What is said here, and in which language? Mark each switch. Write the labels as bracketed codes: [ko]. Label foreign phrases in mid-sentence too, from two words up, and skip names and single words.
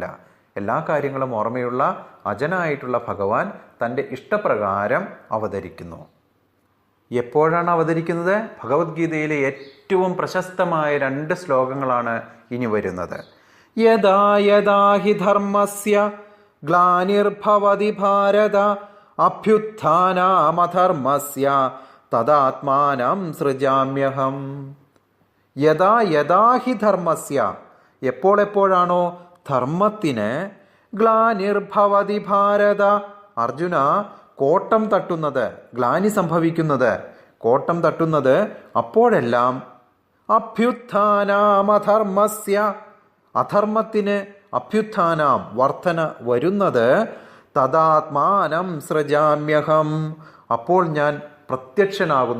[ml] എല്ലാ കാര്യങ്ങളും ഓർമ്മയുള്ള അജനായിട്ടുള്ള ഭഗവാൻ തൻ്റെ ഇഷ്ടപ്രകാരം അവതരിക്കുന്നു. എപ്പോഴാണ് അവതരിക്കുന്നത്? ഭഗവത്ഗീതയിലെ ഏറ്റവും പ്രശസ്തമായ 2 ശ്ലോകങ്ങളാണ് ഇനി വരുന്നത്. [sa] യദാ യദാ ഹി ധർമ്മസ്യ ഗ്ലാനിർഭവതി ഭാരത അഭ്യുത്ഥാനമധർമ്മസ്യ തദാത്മാനം സൃജാമ്യഹം. യദാ യദാ ഹി ധർമ്മസ്യ, [ml] എപ്പോഴെപ്പോഴാണോ ധർമ്മത്തിന് [sa] ഗ്ലാനിർഭവതി ഭാരത, [ml] അർജുന, കോട്ടം തട്ടുന്നത്, ഗ്ലാനി സംഭവിക്കുന്നത്, കോട്ടം തട്ടുന്നത്, അപ്പോഴെല്ലാം അഭ്യുത്ഥാനാമധർമ്മസ്യ, അധർമ്മത്തിന് അഭ്യുത്ഥാനം വർധന വരുന്നത്, [sa] തദാത്മാനം സൃജാമ്യഹം, [ml] അപ്പോൾ ഞാൻ പ്രത്യക്ഷനാകുന്നു.